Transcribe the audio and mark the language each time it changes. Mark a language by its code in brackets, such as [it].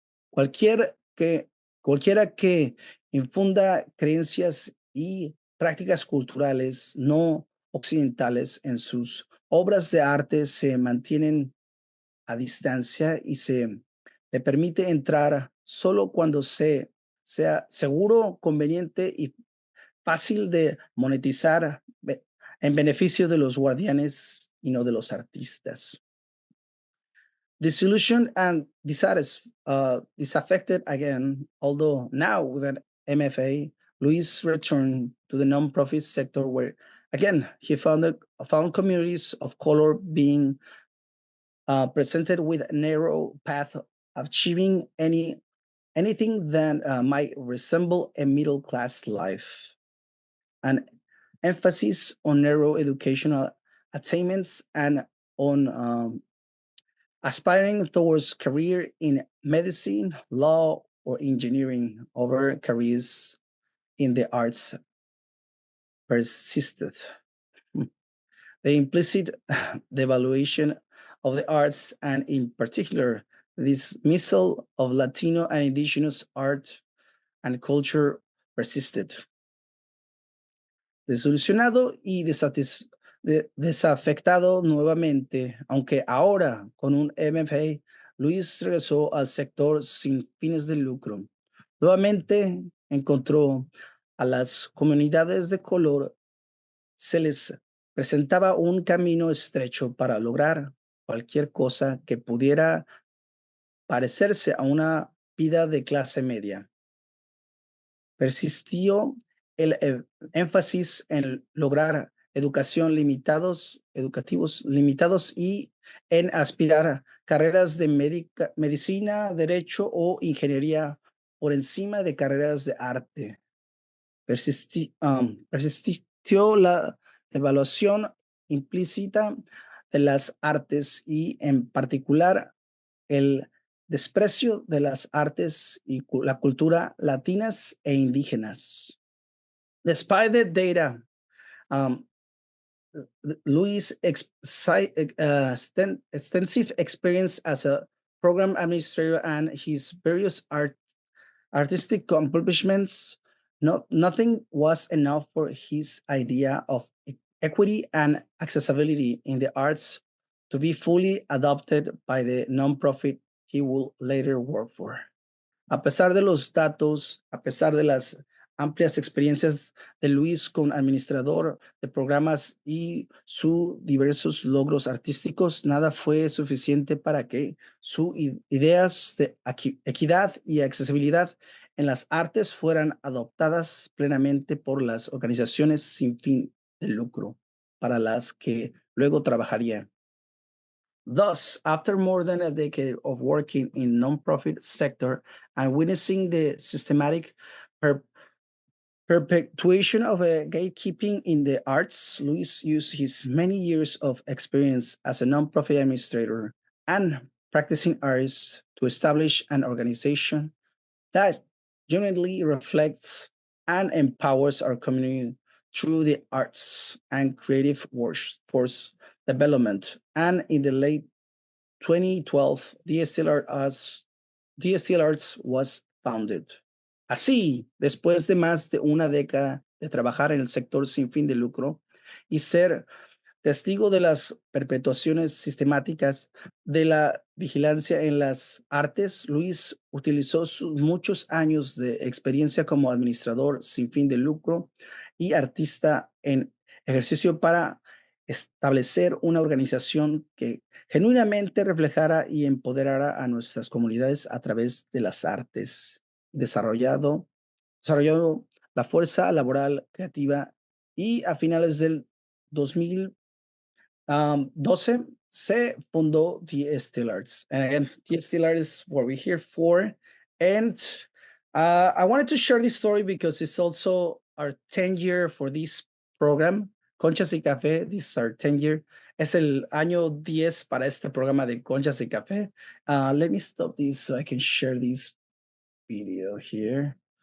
[es] Cualquiera que infunda creencias y prácticas culturales no occidentales en sus obras de arte se mantienen a distancia y se le permite entrar solo cuando sea seguro, conveniente y fácil de monetizar en beneficio de los guardianes y no de los artistas. [en] Disillusioned and disaffected again, although now with an MFA, Luis returned to the nonprofit sector where, again, he found communities of color being presented with a narrow path of achieving anything that might resemble a middle-class life. An emphasis on narrow educational attainments and on aspiring towards career in medicine, law, or engineering over careers in the arts persisted. The implicit devaluation of the arts, and in particular, dismissal of Latino and indigenous art and culture persisted. [es] Desilusionado y desafectado nuevamente, aunque ahora con un MFA, Luis regresó al sector sin fines de lucro. Nuevamente encontró a las comunidades de color, se les presentaba un camino estrecho para lograr cualquier cosa que pudiera parecerse a una vida de clase media. Persistió el énfasis en lograr educativos limitados y en aspirar a carreras de medicina, derecho o ingeniería por encima de carreras de arte. Persistió la evaluación implícita de las artes y en particular el desprecio de las artes y la cultura latinas e indígenas. [en] Despite the data, Louis' extensive experience as a program administrator and his various artistic accomplishments, nothing was enough for his idea of equity and accessibility in the arts to be fully adopted by the nonprofit he will later work for. [es] A pesar de los datos, a pesar de las amplias experiencias de Luis como administrador de programas y sus diversos logros artísticos, nada fue suficiente para que sus ideas de equidad y accesibilidad en las artes fueran adoptadas plenamente por las organizaciones sin fin de lucro, para las que luego trabajaría. [en] Thus, after more than a decade of working in nonprofit sector and witnessing the systematic perpetuation of gatekeeping in the arts, Luis used his many years of experience as a nonprofit administrator and practicing artist to establish an organization that genuinely reflects and empowers our community through the arts and creative workforce development. And in the late 2012, DSTL Arts was founded. [es] Así, después de más de una década de trabajar en el sector sin fin de lucro y ser testigo de las perpetuaciones sistemáticas de la vigilancia en las artes, Luis utilizó sus muchos años de experiencia como administrador sin fin de lucro y artista en ejercicio para establecer una organización que genuinamente reflejara y empoderara a nuestras comunidades a través de las artes, desarrollado la fuerza laboral creativa y a finales del 2012 se fundó DSTL Arts. [en] And again, DSTL Arts is what we're here for. And I wanted to share this story because it's also our 10th year for this program, Conchas y Café. This is our 10th year. [es] Es el año 10 para este programa de Conchas y Café. [en] Let me stop this so I can share this video here.